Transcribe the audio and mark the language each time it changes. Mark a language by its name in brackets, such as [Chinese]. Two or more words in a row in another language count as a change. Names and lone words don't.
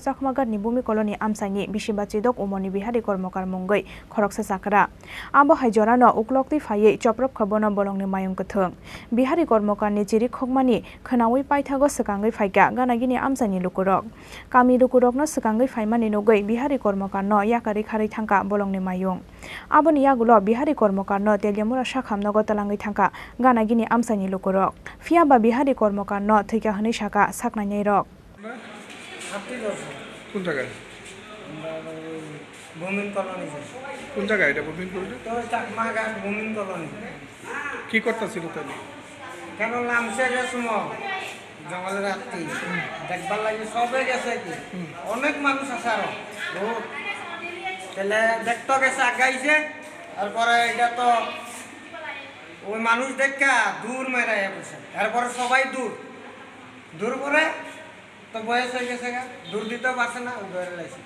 [Kok Borok] chakmagatni bhumi koloni amsani bisibaji dok omorni bihari kormokar munggai khoroksa chakra abo hai jorano uklokti phaiye choprop khabono bolongni mayung kuthung bihari kormokar ni chiri khokmani khanawi paithago sakangai phaika ganagini amsani lukurok kami lukurok no sakangai phaimani nogoi bihari kormokar no yakari khari thangka bolongni mayung aboni yagulo bihari kormokar no teljamura sakhamnogo talangai thangka ganagini amsani lukurok fiaba bihari kormokar no thika hani saka saknai rok [Bangla] কোন জায়গায় ভূমিন কলোনি কোন জায়গায় এটা ভূমিন কলোনি তো চাকমাঘাট ভূমিন কলোনি কি করতেছিল তাহলে কেন নামছে গেছো জঙ্গলের রাত্রি দেখবার লাগে সবে গেছে কি অনেক মানুষ আছে আরো বহুত তাহলে দেখতে গেছে আগাইছে তারপরে এটা তো ওই মানুষ দেখা দূর মেরাই বসে তারপরে সবাই দূর দূর করে তো বয়স হয়ে গেছে দূর দিতে পারছে না ধরে লাইছে